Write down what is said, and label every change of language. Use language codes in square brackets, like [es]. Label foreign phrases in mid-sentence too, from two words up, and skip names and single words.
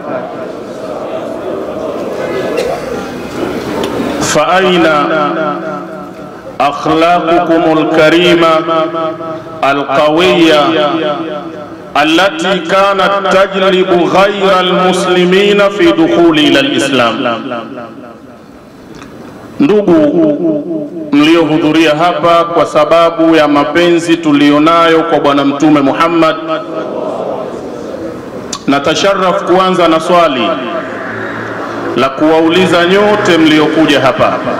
[ar] فأين أخلاقكم الكريمة القوية التي كانت تجلب غير المسلمين في دخول إلى الإسلام؟ [sw] Ndugu mliohudhuria hapa kwa sababu ya mapenzi tulionayo kwa Bwana Mtume Muhammad, natasharraf kuanza na swali la kuwauliza nyote mliokuja hapa.